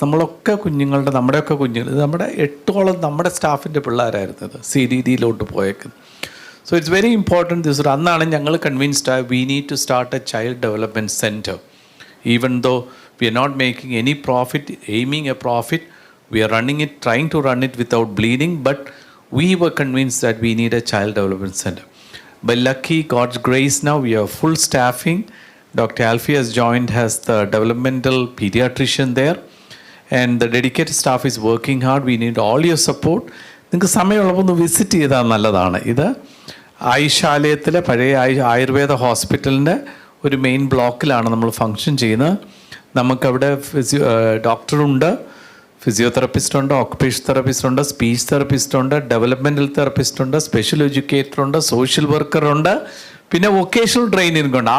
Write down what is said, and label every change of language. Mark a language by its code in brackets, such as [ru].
[ml] നമ്മളൊക്കെ കുഞ്ഞുങ്ങളുടെ, നമ്മുടെയൊക്കെ കുഞ്ഞുങ്ങൾ, നമ്മുടെ 8ഓളം നമ്മുടെ സ്റ്റാഫിൻ്റെ പിള്ളേരായിരുന്നു ഇത് CDDയിലോട്ട് പോയേക്കുന്നത്. [en] So it's very important this. [ml] അന്നാണ് ഞങ്ങൾ കൺവിൻസ്ഡ് ആയി [en] We need to start a child development centre. Even though we are not making any profit, aiming a profit. We are trying to run it without bleeding, but we were convinced that we need a child development center. By lucky God's grace, now we have full staffing. Dr. Alphy has joined as the developmental pediatrician there, and the dedicated staff is working hard. We need all your support. [ml] നിങ്ങൾക്ക് സമയമുള്ളപ്പോൾ ഒന്ന് visit ചെയ്താൽ നല്ലതാണ്. ഇത് ആയുഷാലയത്തിലെ പഴയ ആയുർവേദ ഹോസ്പിറ്റലിൻ്റെ ഒരു main ബ്ലോക്കിലാണ് നമ്മൾ function ചെയ്യുന്നത്. നമുക്കവിടെ ഡോക്ടറുണ്ട്, ഫിസിയോതെറപ്പിസ്റ്റ് ഉണ്ട്, ഓക്കുപേഷൻ തെറപ്പിസ്റ്റ് ഉണ്ട്, സ്പീച്ച് തെറപ്പിസ്റ്റ് ഉണ്ട്, ഡെവലപ്മെൻറ്റൽ തെറപ്പിസ്റ്റ് ഉണ്ട്, സ്പെഷ്യൽ എഡ്യൂക്കേറ്റർ ഉണ്ട്, സോഷ്യൽ വർക്കർ ഉണ്ട്, പിന്നെ വൊക്കേഷണൽ ട്രെയിനിങ് ഉണ്ട്.